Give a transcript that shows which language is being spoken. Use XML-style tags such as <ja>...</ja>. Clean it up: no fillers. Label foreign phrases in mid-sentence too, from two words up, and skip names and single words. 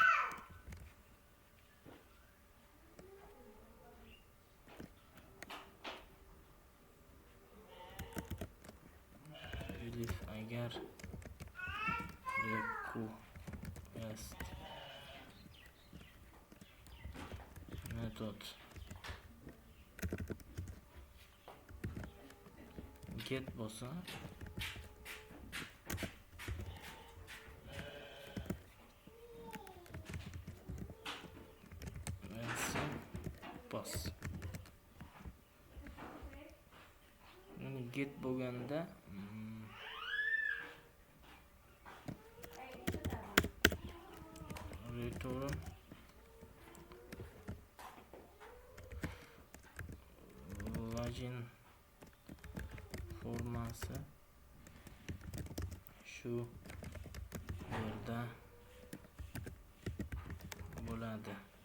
<uz>Elif agar</uz> <en>request method get</en> <uz>bo'lsa pass. Yani get bo'lganda</uz> <en>return login</en> <uz>formasi shu yerda bo'ladi.</uz>